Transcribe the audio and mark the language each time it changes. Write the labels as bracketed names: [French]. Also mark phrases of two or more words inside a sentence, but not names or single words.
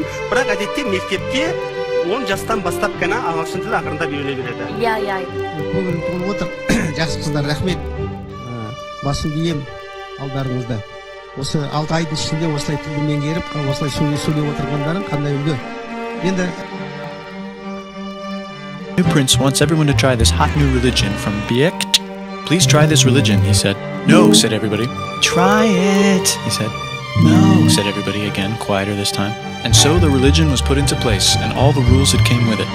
[Kazakh] Бірақ әдетте мектепте 10 жастан бастап қана ағылшын тілі ақырындап үйрене береді. Иә. Көңілім толып отыр. Жақсы қыздар, рахмет. Басын бием алдарыңызда. Осы 6 айдың ішінде осылай тілді меңгеріп, осылай сөйлеп отырғандарың қандай үлгі. Енді [English] New prince wants everyone to try this hot new religion from Biekt. Please try this religion, he said. No, said everybody. Try it, he said. No, said everybody again, quieter this time. And so the religion was put into place, and all the rules that came with it.